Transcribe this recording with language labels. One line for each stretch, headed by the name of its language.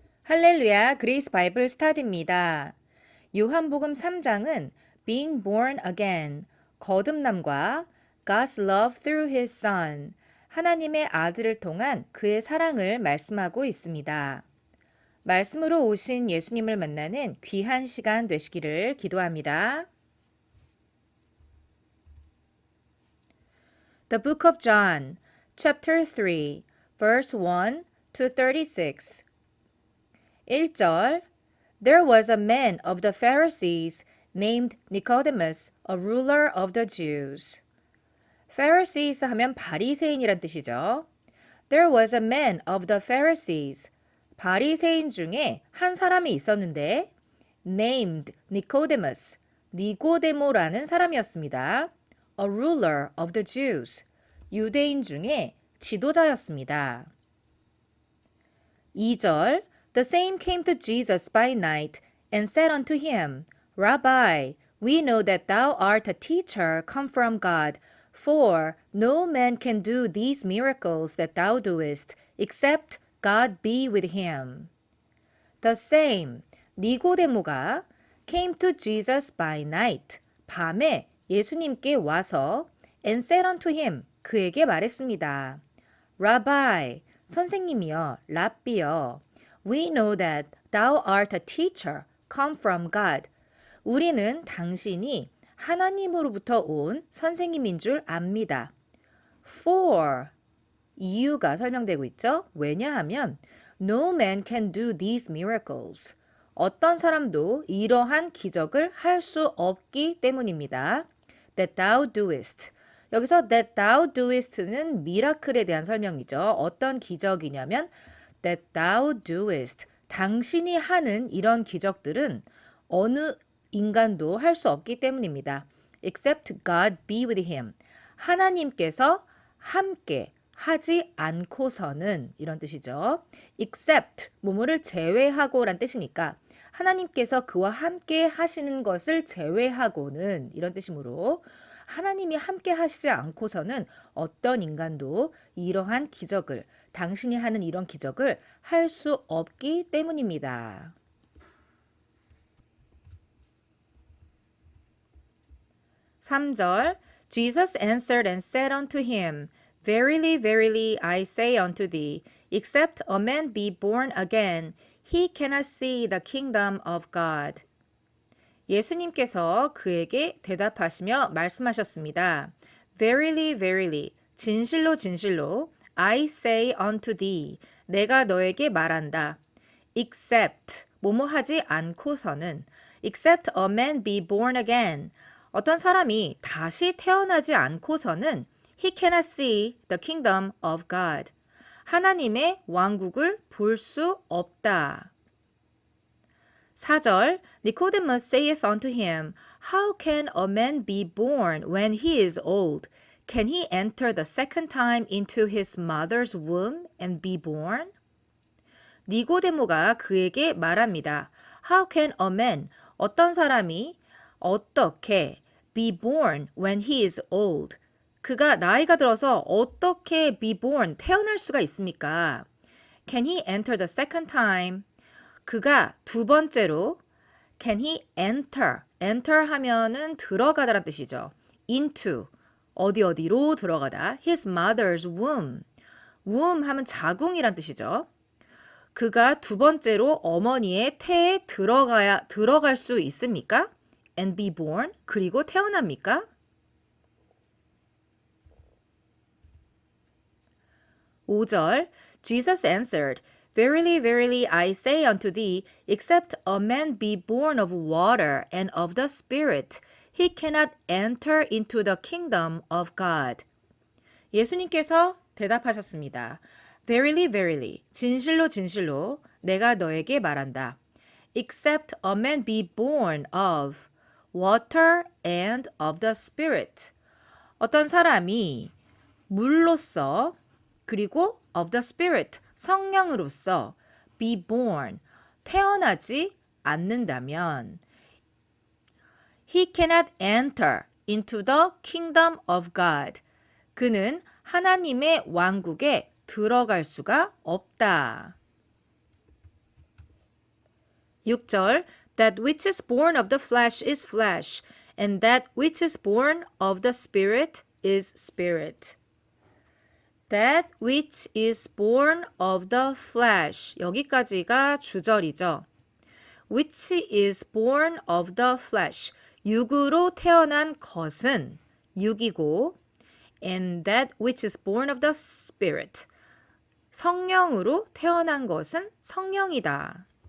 Korean: 할렐루야, 그레이스 바이블 스타디입니다. 요한복음 3장은
English: Being Born Again,
Korean: 거듭남과
English: God's Love Through His Son,
Korean: 하나님의 아들을 통한 그의 사랑을 말씀하고 있습니다. 말씀으로 오신 예수님을 만나는 귀한 시간 되시기를 기도합니다.
English: The Book of John, Chapter 3, verse 1 to 36. 1절 There was a man of the Pharisees named Nicodemus, a ruler of the Jews.
Korean: Pharisees 하면 바리새인이란 뜻이죠.
English: There was a man of the Pharisees.
Korean: 바리새인 중에 한 사람이 있었는데
English: named Nicodemus,
Korean: 니고데모라는 사람이었습니다.
English: A ruler of the Jews.
Korean: 유대인 중에 지도자였습니다.
English: 2절 The same came to Jesus by night and said unto him, Rabbi, we know that thou art a teacher come from God, for no man can do these miracles that thou doest, except God be with him. The same,
Korean: 니고데모가
English: came to Jesus by night,
Korean: 밤에 예수님께 와서
English: and said unto him,
Korean: 그에게 말했습니다.
English: Rabbi,
Korean: 선생님이여, 랍비여,
English: We know that thou art a teacher come from God.
Korean: 우리는 당신이 하나님으로부터 온 선생님인 줄 압니다. For, 이유가 설명되고 있죠. 왜냐하면
English: No man can do these miracles.
Korean: 어떤 사람도 이러한 기적을 할 수 없기 때문입니다.
English: That thou doest.
Korean: 여기서
English: that thou doest
Korean: 는 미라클에 대한 설명이죠. 어떤 기적이냐면
English: that thou doest.
Korean: 당신이 하는 이런 기적들은 어느 인간도 할 수 없기 때문입니다.
English: Except God be with him.
Korean: 하나님께서 함께 하지 않고서는 이런 뜻이죠. Except 뭐뭐를 제외하고 란 뜻이니까 하나님께서 그와 함께 하시는 것을 제외하고는 이런 뜻이므로 하나님이 함께 하시지 않고서는 어떤 인간도 이러한 기적을 당신이 하는 이런 기적을 할 수 없기 때문입니다.
English: 3절 Jesus answered and said unto him, Verily, verily, I say unto thee, except a man be born again, he cannot see the kingdom of God.
Korean: 예수님께서 그에게 대답하시며 말씀하셨습니다.
English: Verily, verily,
Korean: 진실로 진실로,
English: I say unto thee,
Korean: 내가 너에게 말한다.
English: Except,
Korean: 뭐뭐 하지 않고서는,
English: except a man be born again,
Korean: 어떤 사람이 다시 태어나지 않고서는
English: he cannot see the kingdom of God.
Korean: 하나님의 왕국을 볼 수 없다.
English: 4절 Nicodemus saith unto him, How can a man be born when he is old? Can he enter the second time into his mother's womb and be born?
Korean: 니고데모가 그에게 말합니다.
English: How can a man,
Korean: 어떤 사람이 어떻게
English: be born when he is old?
Korean: 그가 나이가 들어서 어떻게
English: be born,
Korean: 태어날 수가 있습니까?
English: Can he enter the second time?
Korean: 그가 두 번째로
English: can he enter,
Korean: enter 하면은 들어가다란 뜻이죠. into, 어디로 들어가다.
English: his mother's womb,
Korean: womb 하면 자궁이란 뜻이죠. 그가 두 번째로 어머니의 태에 들어갈 수 있습니까?
English: and be born,
Korean: 그리고 태어납니까?
English: 5절 Jesus answered, Verily, verily, I say unto thee, except a man be born of water and of the Spirit, he cannot enter into the kingdom of God.
Korean: 예수님께서 대답하셨습니다.
English: Verily, verily,
Korean: 진실로 진실로 내가 너에게 말한다.
English: Except a man be born of water and of the Spirit.
Korean: 어떤 사람이 물로써 그리고
English: of the Spirit,
Korean: 성령으로서
English: be born,
Korean: 태어나지 않는다면
English: he cannot enter into the kingdom of God.
Korean: 그는 하나님의 왕국에 들어갈 수가 없다.
English: 6절 That which is born of the flesh is flesh, and that which is born of the spirit is spirit. That which is born of the flesh.
Korean: 여기까지가 주절이죠.
English: Which is born of the flesh.
Korean: 육으로 태어난 것은 육이고
English: and that which is born of the spirit.
Korean: 성령으로 태어난 것은 성령이다.